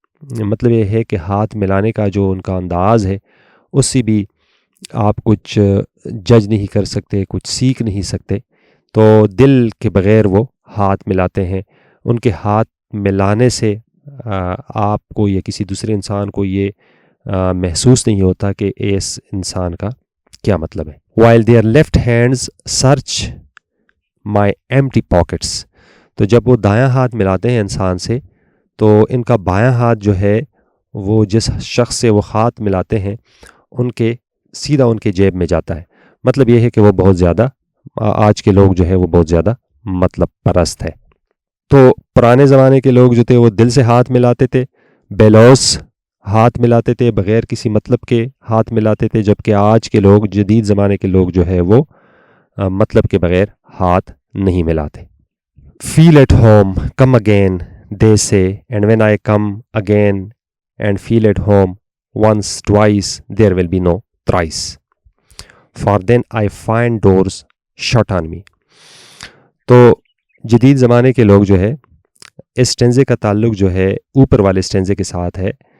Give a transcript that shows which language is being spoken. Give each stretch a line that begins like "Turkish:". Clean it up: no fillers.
Urdu: مطلب یہ ہے کہ ہاتھ ملانے کا جو ان کا انداز ہے اس سے بھی آپ کچھ جج نہیں کر سکتے، کچھ سیکھ نہیں سکتے. تو دل کے بغیر وہ ہاتھ ملاتے ہیں. ان کے ہاتھ ملانے سے آپ کو یا کسی دوسرے انسان کو یہ محسوس نہیں ہوتا کہ اس انسان کا کیا مطلب ہے.
English: while their left hands search my empty pockets.
Urdu: تو جب وہ دایاں ہاتھ ملاتے ہیں انسان سے تو ان کا بایاں ہاتھ جو ہے وہ جس شخص سے وہ ہاتھ ملاتے ہیں ان کے سیدھا ان کے جیب میں جاتا ہے. مطلب یہ ہے کہ وہ بہت زیادہ، آج کے لوگ جو ہے وہ بہت زیادہ مطلب پرست ہے. تو پرانے زمانے کے لوگ جو تھے وہ دل سے ہاتھ ملاتے تھے، بیلوس ہاتھ ملاتے تھے، بغیر کسی مطلب کے ہاتھ ملاتے تھے. جبکہ آج کے لوگ، جدید زمانے کے لوگ جو ہے وہ مطلب کے بغیر ہاتھ نہیں ملاتے.
English: feel at home, come again, they say, and when I come again and feel at home once, twice, there will be no thrice. For then I find doors shut on me.
Urdu: تو جدید زمانے کے لوگ جو ہے اس اسٹینزے کا تعلق جو ہے اوپر والے اسٹینزے کے ساتھ ہے.